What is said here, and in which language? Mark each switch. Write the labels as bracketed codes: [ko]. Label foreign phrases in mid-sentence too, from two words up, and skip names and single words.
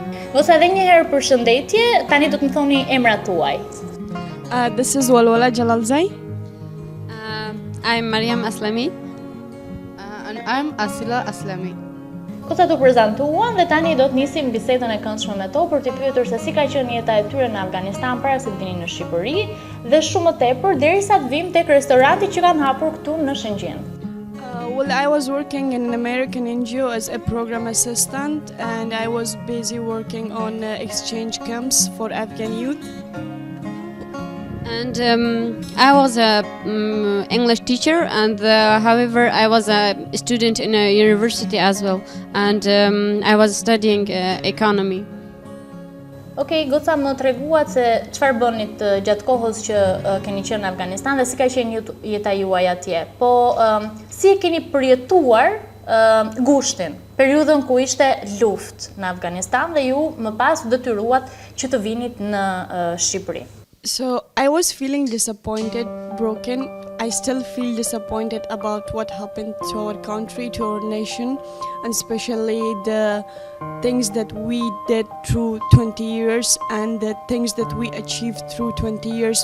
[sq] Ose edhe një herë përshëndetje, tani do të më thoni emrat tuaj. [en] This is Walwala Jalalzai. I'm Mariam Aslami. And I'm Asila Aslami. [sq] Këta të prezantuan dhe tani do të nisim bisedën e këndshme me to për t'i pyetur se si ka qenë jeta e tyre në Afganistan para se të vinin në Shqipëri dhe shumë më tepër derisa të vim tek restoranti që kanë hapur këtu në Shëngjin. [en] Well, I was working in an American NGO as a program assistant, and I was busy working on exchange camps for Afghan youth. And I was a English teacher, and however I was a student in a university as well, and I was studying economy. [sq] Okej, goca më treguat se çfarë bënit gjatë kohës që keni qenë në Afganistan dhe si ka qenë jeta juaj atje. Po si e keni përjetuar gushtin, periudhën ku ishte luftë në Afganistan dhe ju më pas detyruat që të vinit në Shqipëri. [en] So I was feeling disappointed, broken. I still feel disappointed about what happened to our country, to our nation, and especially the things that we did through 20 years and the things that we achieved through 20 years.